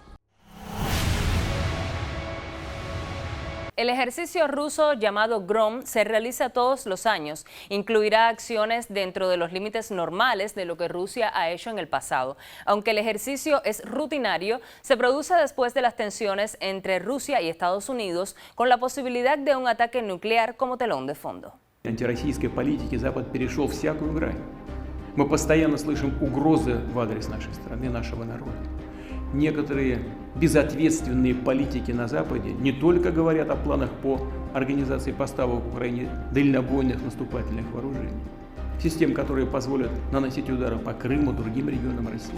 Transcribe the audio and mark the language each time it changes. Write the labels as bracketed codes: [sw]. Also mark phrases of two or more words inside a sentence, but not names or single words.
[es] El ejercicio ruso llamado Grom se realiza todos los años. Incluirá acciones dentro de los límites normales de lo que Rusia ha hecho en el pasado. Aunque el ejercicio es rutinario, se produce después de las tensiones entre Rusia y Estados Unidos, con la posibilidad de un ataque nuclear como telón de fondo. [ru] Антироссийской политики Запад перешел всякую грань. Мы постоянно слышим угрозы в адрес нашей страны, нашего народа. Некоторые безответственные политики на Западе не только говорят о планах по организации поставок в Украине дальнобойных наступательных вооружений, систем, которые позволят наносить удары по Крыму и другим регионам России.